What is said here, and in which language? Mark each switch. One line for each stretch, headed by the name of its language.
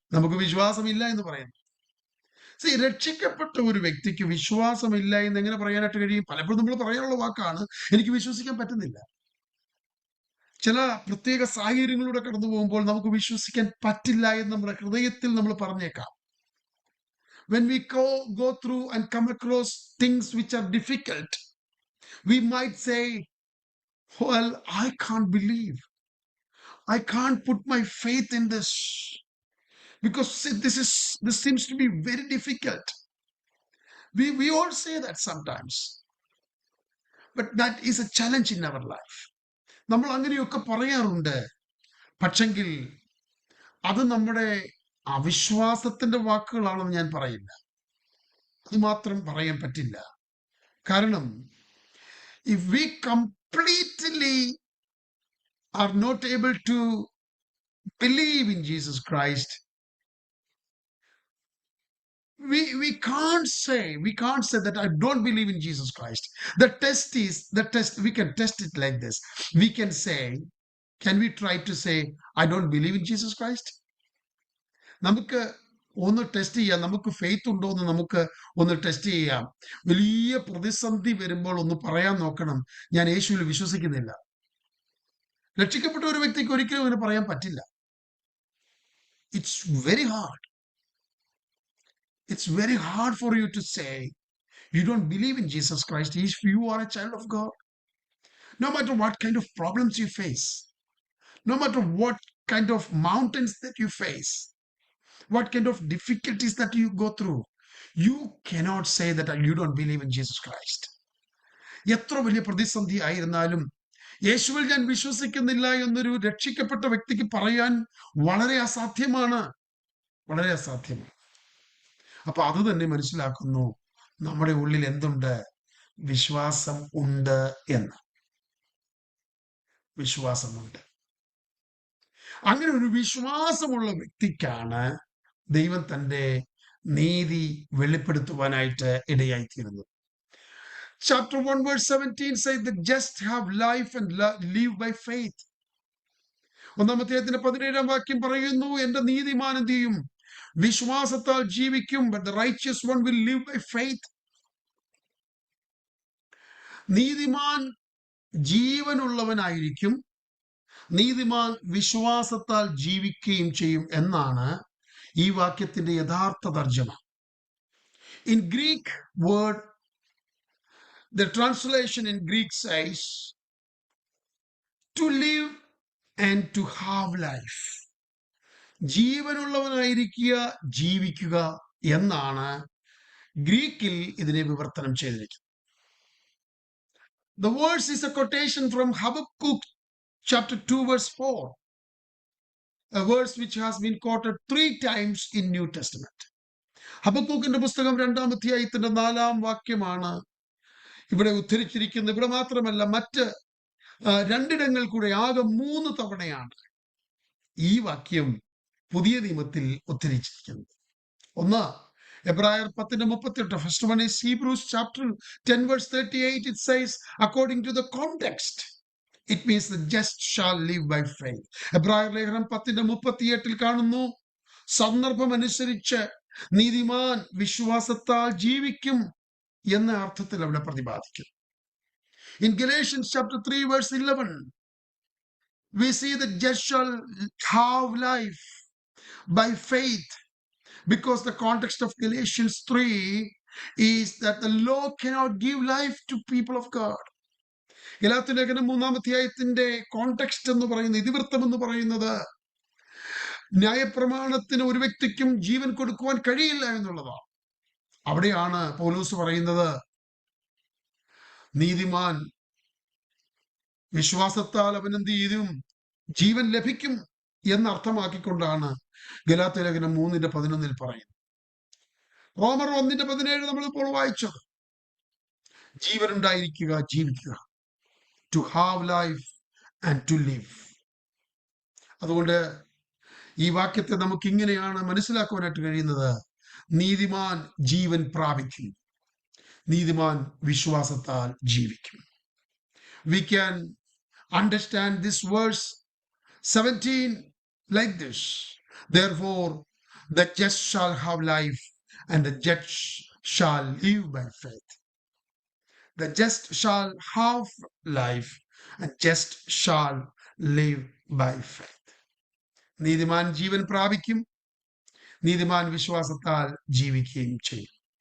Malayalam: നമുക്ക് വിശ്വാസമില്ല എന്ന് പറയുന്നു. രക്ഷിക്കപ്പെട്ട ഒരു വ്യക്തിക്ക് വിശ്വാസമില്ല എന്ന് എങ്ങനെ പറയാനായിട്ട് കഴിയും? പലപ്പോഴും നമ്മൾ പറയാനുള്ള വാക്കാണ്, എനിക്ക് വിശ്വസിക്കാൻ പറ്റുന്നില്ല. ചില പ്രത്യേക സാഹചര്യങ്ങളിലൂടെ കടന്നു പോകുമ്പോൾ നമുക്ക് വിശ്വസിക്കാൻ പറ്റില്ല എന്ന് നമ്മുടെ ഹൃദയത്തിൽ നമ്മൾ പറഞ്ഞേക്കാം.
English: When we go through and come across things which are difficult, we might say, well, I can't believe. I can't put my faith in this because this seems to be very difficult. We all say that sometimes. But that is a challenge in our life.
Malayalam: നമ്മൾ അങ്ങനെയൊക്കെ പറയാറുണ്ട്. പക്ഷെങ്കിൽ അത് നമ്മുടെ അവിശ്വാസത്തിന്റെ വാക്കുകളാണെന്ന് ഞാൻ പറയില്ല. അത് മാത്രം പറയാൻ പറ്റില്ല. കാരണം
English: if we completely are not able to believe in Jesus Christ, we can't say that I don't believe in Jesus Christ. The test, we can test it like this. We can say, can we try to say, I don't believe in Jesus Christ?
Malayalam: നമുക്ക് ഒന്ന് test ചെയ്യാം. നമുക്ക് faith ഉണ്ടോ എന്ന് നമുക്ക് ഒന്ന് test ചെയ്യാം. വലിയ പ്രതിസന്ധി വരുമ്പോൾ ഒന്ന് പറയാൻ നോക്കണം, ഞാൻ യേശുവിൽ വിശ്വസിക്കുന്നില്ല. രക്ഷിക്കപ്പെട്ട ഒരു വ്യക്തിക്ക് ഒരിക്കലും അങ്ങനെ പറയാൻ പറ്റില്ല.
English: It's very hard. It's very hard for you to say you don't believe in Jesus Christ if you are a child of God. No matter what kind of problems you face, no matter what kind of mountains that you face, what kind of difficulties that you go through, you cannot say that you don't believe in Jesus Christ.
Malayalam: എത്ര വലിയ പ്രതിസന്ധി ആയിരുന്നാലും യേശുവിൽ ഞാൻ വിശ്വസിക്കുന്നില്ല എന്നൊരു രക്ഷിക്കപ്പെട്ട വ്യക്തിക്ക് പറയാൻ വളരെ അസാധ്യമാണ്, വളരെ അസാധ്യമാണ്. അപ്പൊ അത് തന്നെ മനസ്സിലാക്കുന്നു, നമ്മുടെ ഉള്ളിൽ എന്തുണ്ട്? വിശ്വാസം ഉണ്ട് എന്ന്. വിശ്വാസമുണ്ട്. അങ്ങനെ ഒരു വിശ്വാസമുള്ള വ്യക്തിക്കാണ് ദൈവം തന്റെ നീതി വെളിപ്പെടുത്തുവാനായിട്ട് ഇടയായിത്തീരുന്നത്.
English: Chapter 1 verse 17 says the just have life and live by faith.
Malayalam: 1-ാം വാക്യം പറയുന്നു, എന്റെ നീതിമാൻ എന്ത് ചെയ്യും? വിശ്വാസത്താൽ ജീവിക്കും.
English: But the righteous one will live by faith.
Malayalam: നീതിമാൻ ജീവനുള്ളവനായിരിക്കും, നീതിമാൻ വിശ്വാസത്താൽ ജീവിക്കുകയും ചെയ്യും എന്നാണ് ഈ വാക്യത്തിന്റെ യഥാർത്ഥ തർജ്ജമ.
English: In Greek word, the translation in Greek says to live and to have life.
Malayalam: ജീവനുള്ളവനായിരിക്കുക, ജീവിക്കുക എന്നാണ് ഗ്രീക്കിൽ ഇതിനെ വിവർത്തനം ചെയ്തിരിക്കുന്നത്.
English: The verse is a quotation from Habakkuk chapter 2 verse 4, a verse which has been quoted 3 times in New Testament.
Malayalam: ഹബക്കൂക്കിന്റെ പുസ്തകം 2-ാം അധ്യായത്തിന്റെ 4-ാം വാക്യമാണ് ഇവിടെ ഉദ്ധരിച്ചിരിക്കുന്നത്. ഇവിടെ മാത്രമല്ല, മറ്റ് 2 ഇടങ്ങൾ കൂടെ ആകെ 3 തവണയാണ് ഈ വാക്യം പുതിയ നിയമത്തിൽ ഉദ്ധരിച്ചിരിക്കുന്നത്. ഒന്ന് എബ്രായർ 10:38.
English: First one is Hebrews chapter 10 verse 38. It says, according to the context, it means the just shall live by faith.
Malayalam: എബ്രായർ ലേഖനം 10:38 കാണുന്നു, സന്ദർഭം അനുസരിച്ച് നീതിമാൻ വിശ്വാസത്താൽ ജീവിക്കും എന്ന അർത്ഥത്തിൽ അവിടെ പ്രതിപാദിക്കുന്നു.
English: In Galatians chapter 3 verse 11, we see that just shall have life by faith, because the context of Galatians 3 is that the law cannot give life to people of God.
Malayalam: Galatia ലേഖനം 3-ാം അധ്യായത്തിന്റെ കോണ്ടെക്സ്റ്റ് എന്ന് പറയുന്നത്, ഇതിവൃത്തം എന്ന് പറയുന്നത്, ന്യായപ്രമാണത്തിന് ഒരു വ്യക്തിക്കും ജീവൻ കൊടുക്കുവാൻ കഴിയില്ല എന്നുള്ളതാണ്. അവിടെയാണ് പൗലോസ് പറയുന്നത്, നീതിമാൻ വിശ്വാസത്താൽ അവൻ എന്ത് ചെയ്യും? ജീവൻ ലഭിക്കും എന്നർത്ഥമാക്കിക്കൊണ്ടാണ് ഗലാത്യ ലേഖനം 3:11 പറയുന്നത്. റോമർ 1:17 നമ്മളിപ്പോൾ വായിച്ചത്. ജീവൻ ഉണ്ടായിരിക്കുക, ജീവിക്കുക.
English: To have life and to live.
Malayalam: അതുകൊണ്ട് ഈ വാക്യത്തെ നമുക്ക് ഇങ്ങനെയാണ് മനസ്സിലാക്കുവാനായിട്ട് കഴിയുന്നത്. നീതിമാൻ ജീവൻ പ്രാപിക്കും, നീതിമാൻ വിശ്വാസത്താൽ ജീവിക്കും.
English: We can understand this verse 17 like this. Therefore, the just shall have life, and the just shall live by faith. The just shall have life, and just shall live by faith.
Malayalam: നീതിമാൻ ജീവൻ പ്രാപിക്കും, നീതിമാൻ വിശ്വാസത്താൽ ജീവിക്കുകയും ചെയ്യും.